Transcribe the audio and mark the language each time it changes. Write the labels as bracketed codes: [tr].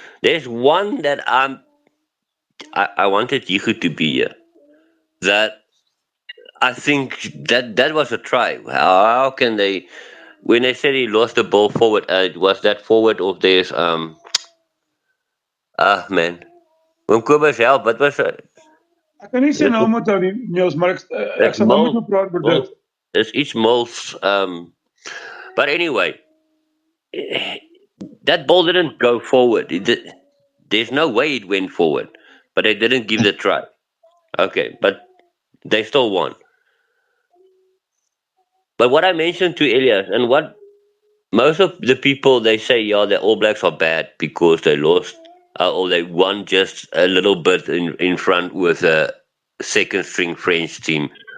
[en] There's one that I wanted Yiku to be here. That I think that was a try. How can they? When they said he lost the ball forward, it was that forward of theirs. Man, when Kobus help, what was it? [af] Ek kan nie sy naam onthou nie, Niels, maar ek sal nou met hom praat oor dit. [en] It's iets Mols. But anyway, that ball didn't go forward. There's no way it went forward, but they didn't give the try. Okay, but they still won. But what I mentioned to Elias, and what most of the people, they say, the All Blacks are bad because they lost or they won just a little bit in front with a second string French team.